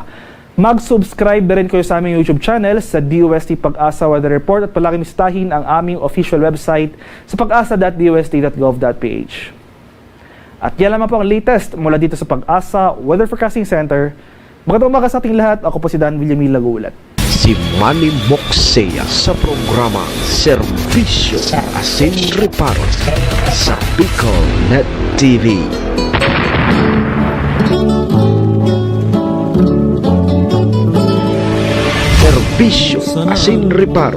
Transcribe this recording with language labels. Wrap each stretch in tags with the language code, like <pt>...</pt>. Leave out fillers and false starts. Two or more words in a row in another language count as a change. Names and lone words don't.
<tl>Mag-subscribe na rin kayo sa aming YouTube channel sa DOST Pag-asa Weather Report at palagi bisitahin ang aming</tl> <en>official website</en> <tl>sa pag-asa.dost.gov.ph. At yan naman po ang latest mula dito sa Pag-asa Weather Forecasting Center. Magandang umaga sa ating lahat. Ako po si Dan Villamil Lagulat.</tl> <bik>Si Manny Moxea sa programa Servisyo Asin Reparo sa Bicol Net TV. Serbisyo Asin Reparo.</bik>